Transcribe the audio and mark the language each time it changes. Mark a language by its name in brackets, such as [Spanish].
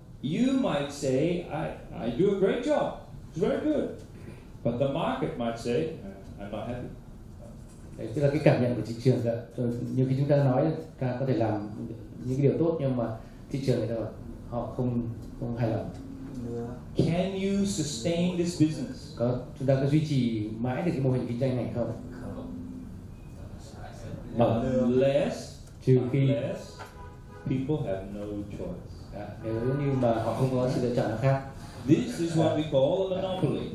[English] You might say, I do a great job. It's very good. But the market might say, I'm not happy. [Vietnamese] Đấy, tức là cái cảm nhận của thị trường ạ. Rồi nhiều khi chúng ta nói ta có thể làm những cái điều tốt nhưng mà thị trường người ta bảo họ không hài lòng. [English] Can you sustain this business? [Vietnamese] Chúng ta có duy trì mãi được cái mô hình kinh doanh này không? [English] Unless [Vietnamese] Trừ khi [English] people have no choice. [Vietnamese] nếu như mà họ không có sự lựa chọn nào khác. [English] This is what we call a monopoly.